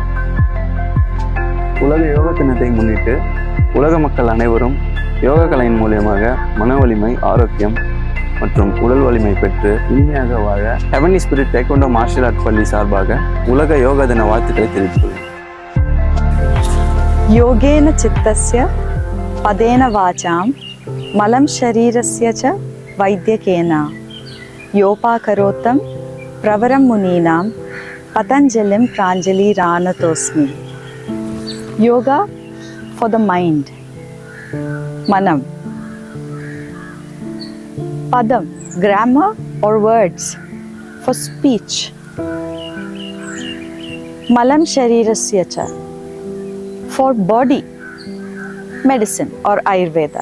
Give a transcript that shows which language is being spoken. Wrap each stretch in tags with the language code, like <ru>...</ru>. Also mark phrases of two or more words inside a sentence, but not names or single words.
<ta>உலக யோகா தினத்தை முன்னிட்டு உலக மக்கள் அனைவரும் யோகா கலையின் மூலியமாக மன வலிமை, ஆரோக்கியம் மற்றும் உடல் வலிமை பெற்று இனிமையாக வாழ ஹெவன்லி ஸ்பிரிட் டேக்வாண்டோ மார்ஷல் ஆர்ட் பள்ளி சார்பாக உலக யோகா தின வாழ்த்துக்களை தெரிவித்துள்ளேன்.</ta> <sa>योगेन चित्तस्य पदेन वाचां मलं शरीरस्य च वैद्यकेन योपाकरोतं प्रवरं मुनीनां पतञ्जलिं प्राञ्जलिरानतोऽस्मि.</sa> <en>Yoga for the mind.</en> <sa>Manam.</sa> <en>Padam, grammar or words for speech.</en> <sa>मलं शरीरस्य च,</sa> <en>for body, medicine or Ayurveda.</en>